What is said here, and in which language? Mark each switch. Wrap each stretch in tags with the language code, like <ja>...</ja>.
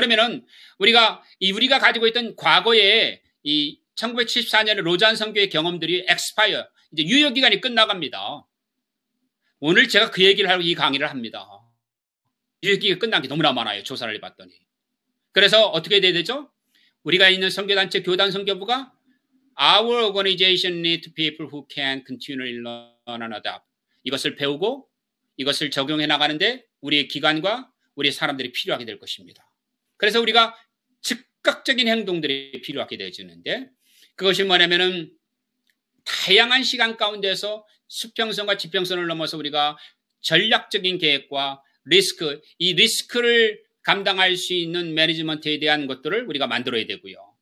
<ko>그러면은 우리가 가지고 있던 과거에 이 1974년에 로잔 선교의 경험들이 expire 이제 유효 기간이 끝나갑니다. 오늘 제가 그 얘기를 하고 이 강의를 합니다. 유효 기간이 끝난 게 너무나 많아요. 조사를 해봤더니. 그래서 어떻게 돼야 되죠? 우리가 있는 선교단체 교단 선교부가</ko> <en>Our organization needs people who can continually learn and adapt.</en> <ko>이것을 배우고 이것을 적용해 나가는데 우리의 기관과 우리의 사람들이 필요하게 될 것입니다. 그래서 우리가 즉각적인 행동들이 필요하게 되어지는데 그것이 뭐냐면은 다양한 시간 가운데서 수평선과 지평선을 넘어서 우리가 전략적인 계획과 이 리스크를 감당할 수 있는 매니지먼트에 대한 것들을 우리가 만들어야 되고요.</ko>